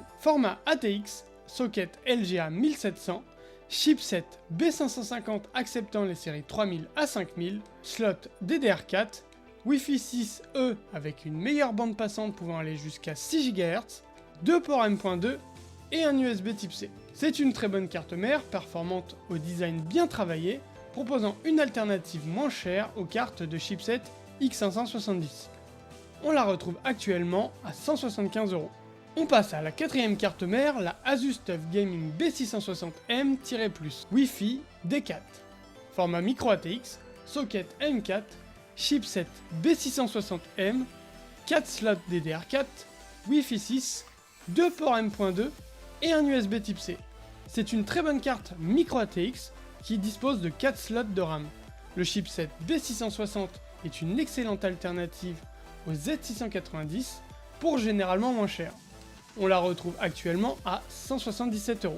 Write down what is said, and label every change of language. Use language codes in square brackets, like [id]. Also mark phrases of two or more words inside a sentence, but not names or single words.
[fr] Format ATX, socket LGA 1700, chipset B550 acceptant les séries 3000 à 5000, slot DDR4, Wi-Fi 6E avec une meilleure bande passante pouvant aller jusqu'à 6 GHz, 2 ports M.2 et un USB Type C. C'est une très bonne carte mère, performante au design bien travaillé, proposant une alternative moins chère aux cartes de chipset X570. On la retrouve actuellement à 175 €. On passe à la quatrième carte mère, la Asus TUF Gaming B660M-+ Wi-Fi D4. Format micro ATX, socket M4, chipset B660M, 4 slots DDR4, Wi-Fi 6, 2 ports M.2 et un USB Type C. C'est une très bonne carte micro ATX qui dispose de 4 slots de RAM. Le chipset B660 est une excellente alternative au Z690 pour généralement moins cher. On la retrouve actuellement à 177 €.